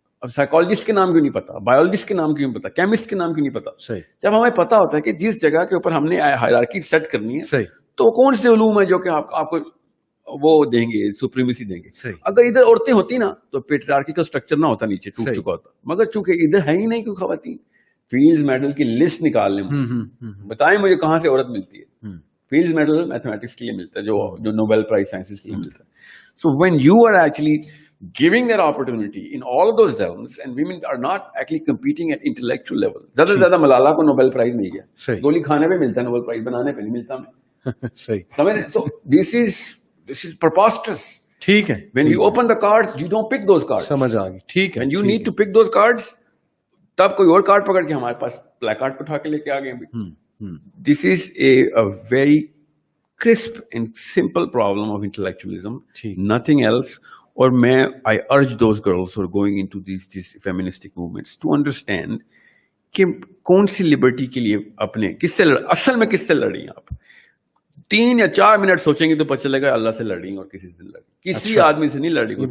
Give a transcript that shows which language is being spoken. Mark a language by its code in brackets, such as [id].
[ur] اب سائیکالوجسٹ کے نام کیوں نہیں پتا, بایولوجسٹ کے نام کیوں نہیں پتا, کیمسٹ کے نام کیوں نہیں پتا؟ جب ہمیں پتا ہوتا ہے کہ جس جگہ کے اوپر ہم نے ہائرارکی سیٹ کرنی ہے تو کون سے علوم ہے جو کہ آپ کو وہ دیں گے, سپریمیسی دیں گے. اگر ادھر عورتیں ہوتی نا تو پیٹریارکی کا اسٹرکچر نہ ہوتا, نیچے ٹوٹ چکا ہوتا. مگر چونکہ ادھر ہے ہی نہیں کوئی خواتین, فیلڈز میڈل کی لسٹ نکال لیں, بتائیں مجھے کہاں سے عورت ملتی ہے. فیلڈز میڈل میتھمیٹکس کے لیے ملتا ہے, جو نوبل پرائز سائنسز کے لیے ملتا ہے. [en] So when you are actually giving that opportunity in all of those realms and women are not actually competing at intellectual level. [ur] زیادہ سے زیادہ ملالا کو نوبل پرائز مل گیا, گولی کھانے پہ ملتا ہے نوبل پرائز, بنانے پہ نہیں ملتا ہمیں. صحیح سمجھ. [en] So this is preposterous. [ur] ٹھیک ہے. [en] When you open the cards, you don't pick those cards. [ur] سمجھ آ گئی. ٹھیک ہے. [en] When you need to pick those cards, [ur] تب کوئی اور کارڈ پکڑ کے ہمارے پاس بلیک کارڈ اٹھا کے لے کے آ گئے. [en] This is a very crisp and simple problem of intellectualism. Nothing else. [ur] اور میں [en] I urge those girls who are going into these feministic movements to understand [ur] کہ کون سی لبرٹی کے لیے اپنے اصل میں کس سے لڑ رہی ہیں آپ. 3 یا 4 منٹ سوچیں گے تو پتہ چلے گا اللہ سے لڑ رہی ہیں اور کسی سے لڑ رہی, کسی آدمی سے نہیں لڑ رہی.